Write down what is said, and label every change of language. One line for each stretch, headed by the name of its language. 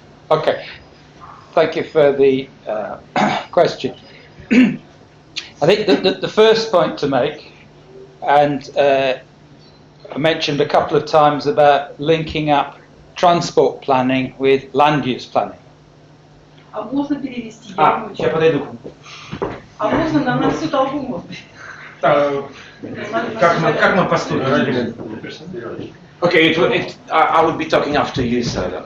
English: Okay, thank you for the question. I think the first point to make, and I mentioned a couple of times about linking up transport planning with land use planning.
Russian: А можно перевести? Сейчас подойду. А можно на всю толпу, может быть? Как мы поступим?
English: Okay, I would be talking after you, sir.